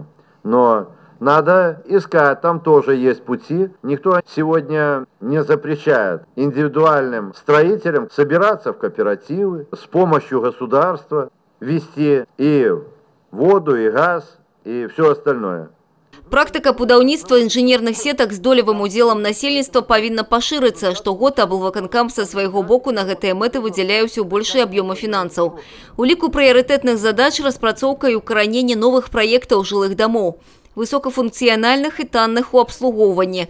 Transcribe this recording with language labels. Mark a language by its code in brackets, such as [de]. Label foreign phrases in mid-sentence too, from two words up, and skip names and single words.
[ru] Но надо искать, там тоже есть пути. Никто сегодня не запрещает индивидуальным строителям собираться в кооперативы, с помощью государства вести и воду, и газ, и все остальное. [be] Практика будаўніцтва інжынерных сетак з долевым удзелам насельніцтва павінна пашырыцца. Штогод аблвыканкам са свайго боку на гэтыя мэты выдзяляе ўсё большыя аб'ёмы фінансаў. У ліку прыярытэтных задач распрацоўка і ўкараненне новых праектаў жылых дамоў, высокафункцыянальных і танных у абслугоўванні.